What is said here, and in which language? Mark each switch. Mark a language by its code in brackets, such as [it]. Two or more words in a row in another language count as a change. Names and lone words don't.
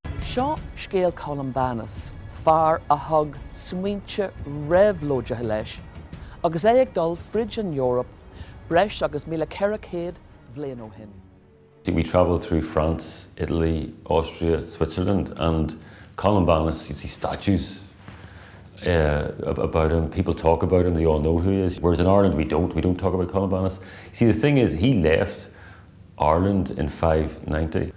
[ga] Seo scéal Columbanus, fear a thug smaointe réabhlóide leis, agus é ag dul [en] fridge in Europe, [ga] breis agus 1400 bhliain ó shin. [en] We travelled through France, Italy, Austria, Switzerland, and Columbanus, you see statues about him. People talk about him, they all know who he is. Whereas in Ireland, we don't talk about Columbanus. See, the thing is, he left Ireland in 590.